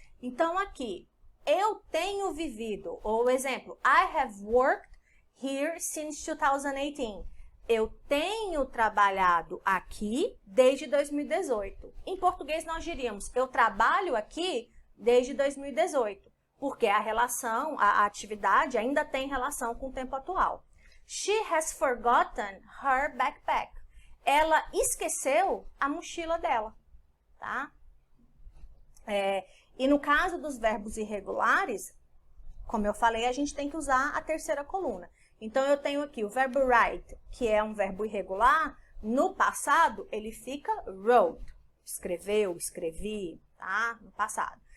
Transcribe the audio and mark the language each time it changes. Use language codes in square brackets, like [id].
[pt] Então, aqui, eu tenho vivido, ou exemplo, [en] I have worked here since 2018. [pt] Eu tenho trabalhado aqui desde 2018. Em português, nós diríamos, eu trabalho aqui desde 2018, porque a relação, a atividade ainda tem relação com o tempo atual. [en] She has forgotten her backpack. [pt] Ela esqueceu a mochila dela, tá? E no caso dos verbos irregulares, como eu falei, a gente tem que usar a terceira coluna. Então, eu tenho aqui o verbo write, que é um verbo irregular. No passado, ele fica wrote. Escreveu, escrevi, tá? No passado.